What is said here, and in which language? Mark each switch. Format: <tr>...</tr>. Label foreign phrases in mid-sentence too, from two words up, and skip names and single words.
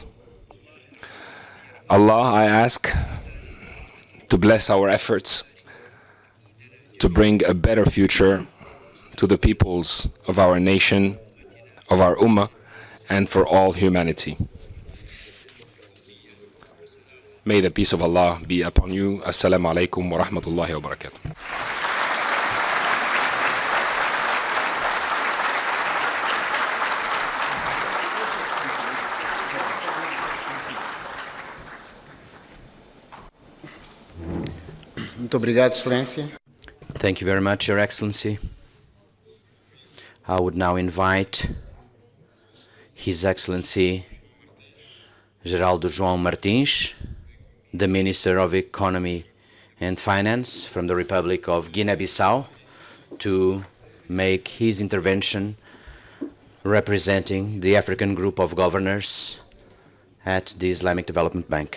<en>Allah, I ask to bless our efforts to bring a better future to the peoples of our nation, of our Ummah, and for all humanity. May the peace of Allah be upon you.</en> <ar>السلام عليكم ورحمة الله وبركاته.</ar> <pt>Muito obrigado, Excelência.</pt> <en>Thank you very much, Your Excellency. I would now invite His Excellency Geraldo João Martins, the Minister of Economy and Finance from the Republic of Guinea-Bissau, to make his intervention representing the African Group of Governors at the Islamic Development Bank.</en>